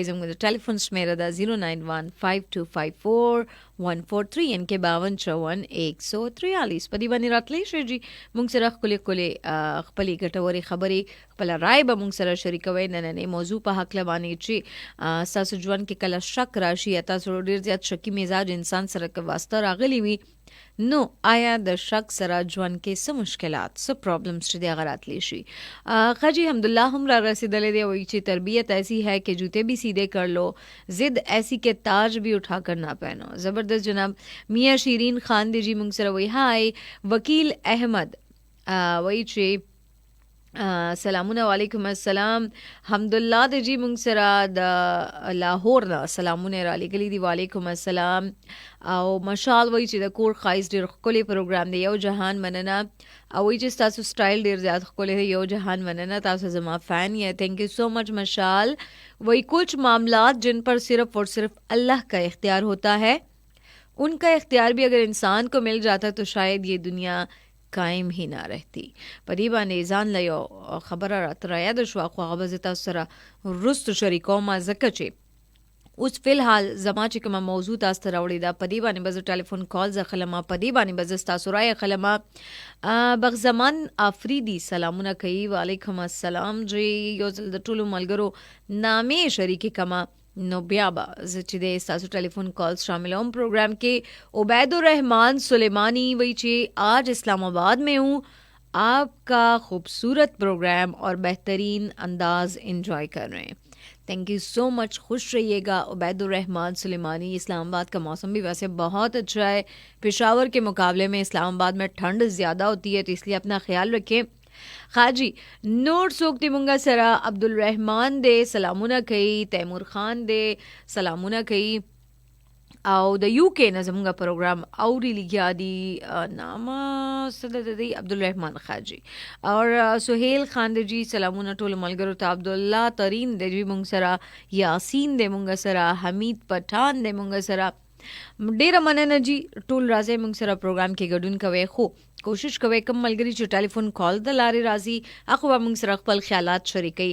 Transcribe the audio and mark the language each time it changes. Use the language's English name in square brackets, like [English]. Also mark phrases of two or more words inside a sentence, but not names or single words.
[Pashto] زموږ د ټلیفون شمیره ده 09152541143 ان کې 5254 په دې باندې راتلی شئ جي مونږ سره ښکلې خپلې ګټورې خبرې، خپله رای به مونږ سره شریکوئ نننۍ موضوع په هکله باندې چې ستاسو ژوند کې کله شک راشي یا تاسو ډېر زیات شکي مزاج انسان سره که واسطه راغلی وي، نو آیا د شک سره ژوند کې څه مشکلات، څه پرابلمس چې دی هغه راتلی شي. خجی حمداللہ هم را رسیدلی دی، وایي چې [Urdu] تربیت ایسی ہے کہ جوتے بھی سیدھے کر لو، ضد ایسی کہ تاج بھی اٹھا کر نہ پہنو. زبردست جناب. [Pashto] میاں شیرین خان دی جی مونږ سره وایي هاي. وکیل احمد وایي چې سلامونه، وعلیکم السلام. حمدالله دی جی مونږ سره د لاهور نه سلامونه را لېږلي دي، وعلیکم السلام. او مشال وایي چې د کور ښایست ډېر ښکلی پروګرام دی، یو جهان مننه. او وایي چې ستاسو سټایل ډېر زیات ښکلی دی، یو جهان مننه، تاسو زما فین یې. [English] thank you so much مشال. [Urdu] وہی کچھ معاملات جن پر صرف اور صرف اللہ کا اختیار ہوتا ہے، ان کا اختیار بھی اگر انسان کو مل جاتا تو شاید یہ دنیا قائم ہی نه رہتی. [Pashto] په دې باندې ځان له یو خبره راته رایاده شوه، خو هغه به زه تاسو سره وروستو شریکوم، ځکه چې اوس فلحال زما چې کومه موضوع تاسو ته راوړې ده په دې باندې به زه ټلیفون کالز اخلم، په دې باندې به زه ستاسو رای اخلم. بغزمان آفریدي سلامونه کوي، وعلیکم السلام جی. یو ځل د ټولو ملګرو نامې شریکې کما نو بیا به زه چې د ستاسو ټلیفون کالز شاملوم پروگرام کې عبید الرحمان سلیمانی وی چې [Urdu] آج اسلام آباد میں ہوں آپ کا خوبصورت پروگرام اور بہترین انداز انجوائے کر رہے ہیں. [English] thank you so much. [Urdu] خوش رہیے گا عبید الرحمان سلیمانی. اسلام آباد کا موسم بھی ویسے بہت اچھا ہے. پشاور کے مقابلے میں اسلام آباد میں ٹھنڈ زیادہ ہوتی ہے تو اس لیے اپنا خیال رکھیں. [Pashto] خاجی نوٹ سوکتی منگا سرا عبد الرحمان دے سلامونه کئی, تیمور خان دے سلامونه کئی او د یو کې نه زمونږ پروګرام اوري لګیا دي نامه صدد دی عبد الرحمان خاجی اور سہیل خان دے جی سلامونه ټول ملګرو ته. عبدالله ترین دے جی مونږ سره, یاسین دے مونږ سره, حمید پټان دے مونږ سره. ډیره مننه جی ټول راځي مونږ سره پروګرام کې ګډون کوي. خو کوشش کوئ کم ملګری چې ټلیفون کال د لارې راځي اخو به موږ سره خپل خیالات شریکوي.